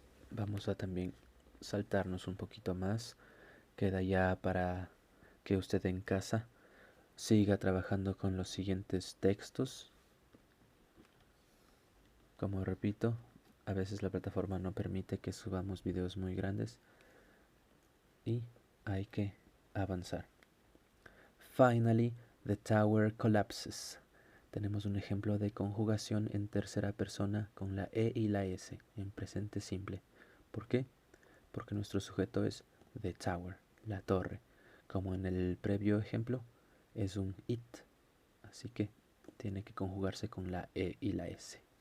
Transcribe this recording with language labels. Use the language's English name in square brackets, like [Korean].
[Spanish] Vamos a también saltarnos un poquito más. Queda ya para que usted en casa siga trabajando con los siguientes textos. Como repito, a veces la plataforma no permite que subamos videos muy grandes y hay que avanzar. [English] Finally, the tower collapses. [Spanish] Tenemos un ejemplo de conjugación en tercera persona con la E y la S en presente simple. ¿Por qué? Porque nuestro sujeto es [English] the tower, [Spanish] la torre. Como en el previo ejemplo, es un it. Así que tiene que conjugarse con la E y la S.